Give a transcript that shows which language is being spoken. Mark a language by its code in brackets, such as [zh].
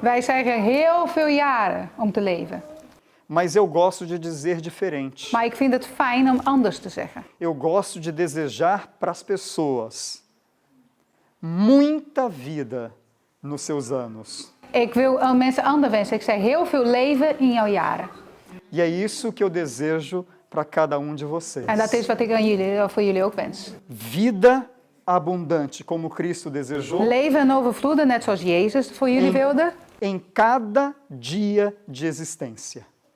[nl] wij zeggen heel veel jaren om te leven. [pt] Mas eu gosto de dizer diferente. [nl] Maar ik vind het fijn om anders te zeggen. [pt] Eu gosto de desejar para as pessoas muita vida nos seus anos. [nl] Ik wil aan mensen anders wensen. Ik zeg heel veel leven in jouw jaren. [pt] E é isso que eu desejo para cada um de vocês. [nl] En dat is wat ik aan jullie, voor jullie ook wens. [pt] Vida abundante, como Cristo desejou, [nl] Leven en overvloeden, net zoals Jezus voor jullie wilde. [pt] em cada dia de existência.